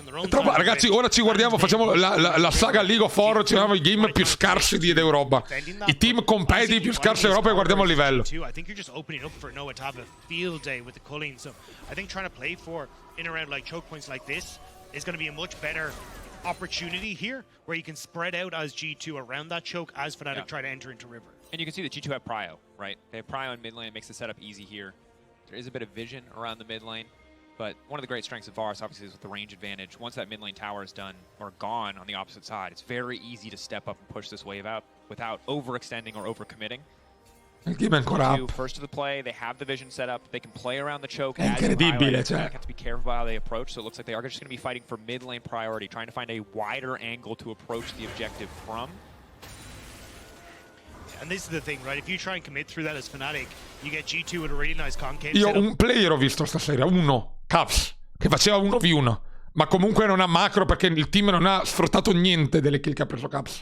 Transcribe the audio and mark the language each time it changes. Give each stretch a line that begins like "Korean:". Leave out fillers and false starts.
Italian: Ragazzi, ora ci guardiamo. Facciamo la saga League of Horror. Ci guardiamo i game più scarsi d'Europa. I team competitive più scarsi d'Europa e guardiamo il livello.
English: I think you're just opening up for Noah to have a field day with the culling. So I think trying to play for in around like choke points like this is going to be a much better opportunity here, where you can spread out as G2 around that choke as Fnatic try to enter into River. And you can see that G2 have Prio, right? They have Prio in mid lane, it makes the setup easy here. There is a bit of vision around the mid lane, but one of the great strengths of Varus obviously is with the range advantage. Once that mid lane tower is done or gone on the opposite side, it's very easy to step up and push this wave out without overextending or overcommitting.
Italian: Il team è ancora up.
English: First to the play, they have the vision set up, they can play around the choke.
Italian: È incredibile, cioè.
English: They have to be careful how they approach, so it looks like they are just going to be fighting for mid lane priority, trying to find a wider angle to approach the objective from. And this is the thing, right? If you try and commit through that as Fnatic, you get G2 with a really nice concave.
Italian: Io un player ho visto stasera, uno, Caps, che faceva 1v1. Ma comunque non ha macro perché il team non ha sfruttato niente delle kill che ha preso Caps.